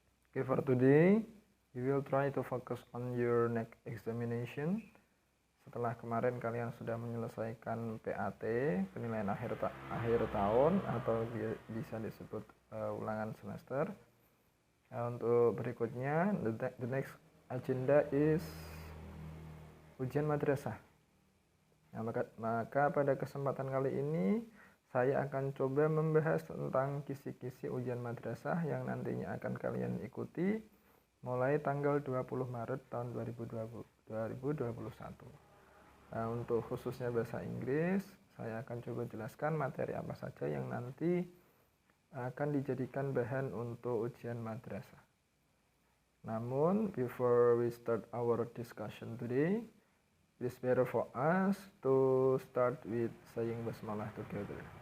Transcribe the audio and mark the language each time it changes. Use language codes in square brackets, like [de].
[en] Okay, for today, you will try to focus on your next examination. [id] Setelah kemarin kalian sudah menyelesaikan PAT, penilaian akhir tahun, atau bisa disebut ulangan semester. Untuk berikutnya, [en] the next agenda is [id] ujian madrasah. Nah, maka pada kesempatan kali ini saya akan coba membahas tentang kisi-kisi ujian madrasah yang nantinya akan kalian ikuti mulai tanggal 20 Maret tahun 2021. Nah, untuk khususnya bahasa Inggris, saya akan coba jelaskan materi apa saja yang nanti akan dijadikan bahan untuk ujian madrasah. [en] Namun, before we start our discussion today, it is better for us to start with saying basmalah together.